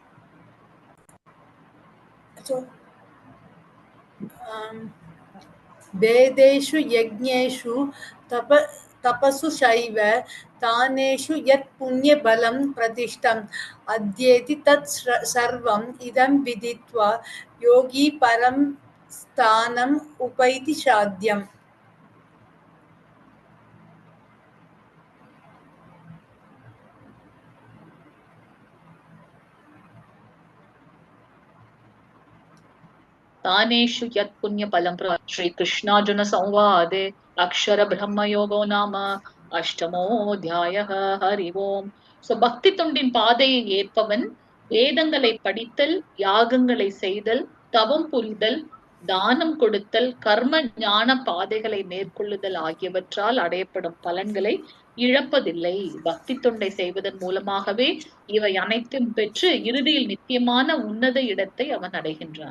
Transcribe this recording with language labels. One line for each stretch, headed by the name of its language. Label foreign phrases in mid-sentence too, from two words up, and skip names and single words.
Sanskrit: वेदेषु यज्ञेषु तपसु चैव दानेषु यत् पुण्य फलं प्रतिष्ठम् अत्येति तत् सर्वम् इदम् विदित्वा योगी परम् स्थानम् उपैति साद्यम्. तानेषु यत् पुण्य फलं श्री कृष्णार्जुन संवादे अक्षर ब्रह्म योगो नाम अष्टमोऽध्यायः. हरि ओम.
Tamil: சோ பக்தி தொண்டின் பாதையை ஏற்பவன் வேதங்களை படித்தல், யாகங்களை செய்தல், தவம் புரிதல், தானம் கொடுத்தல், கர்ம ஞான பாதைகளை மேற்கொள்ளுதல் ஆகியவற்றால் அடையப்படும் பலன்களை இழப்பதில்லை. பக்தி தொண்டை செய்வதன் மூலமாகவே இவை அனைத்தும் பெற்று இறுதியில் நித்தியமான உன்னத இடத்தை அவன் அடைகின்றான்.